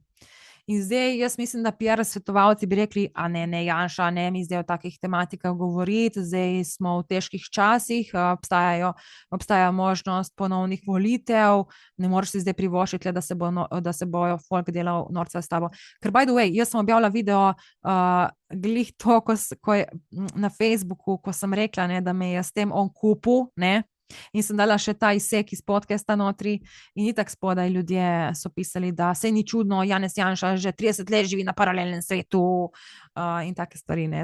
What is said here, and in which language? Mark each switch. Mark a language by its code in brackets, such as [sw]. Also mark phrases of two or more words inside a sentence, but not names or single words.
[sl] In zdaj jaz mislim, da PR svetovalci bi rekli, a ne, Janša, ne mi zdaj o takih tematikah govoriti, zdaj smo v težkih časih, obstaja možnost ponovnih volitev, ne moreš si zdaj privoščiti, da se bojo folk delal norca s tabo. [en] Ker by the way, [sl] jaz sem objavila video glih to, ko je na Facebooku, ko sem rekla, ne, da me je s tem on kupil, ne, in sem dala še ta izsek iz podcasta notri in itak spodaj ljudje so pisali, da saj ni čudno, Janez Janša že 30 let živi na paralelnem svetu in take stvari, ne.